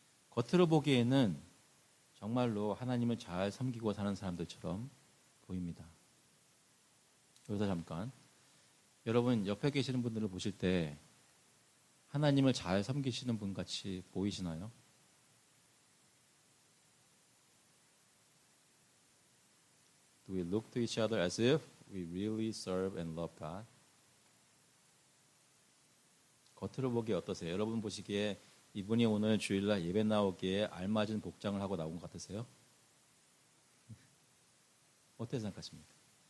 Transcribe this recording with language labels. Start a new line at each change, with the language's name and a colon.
Korean: 겉으로 보기에는 정말로 하나님을 잘 섬기고 사는 사람들처럼 보입니다. 여기서 잠깐 여러분 옆에 계시는 분들을 보실 때 하나님을 잘 섬기시는 분 같이 보이시나요?
English: Do we look to each other as if we really serve and love God?
Korean: 겉으로 보기에 어떠세요? 여러분 보시기에 이분이 오늘 주일날 예배 나오기에 알맞은 복장을 하고 나온 것 같으세요? 어떻게 생각하십니까?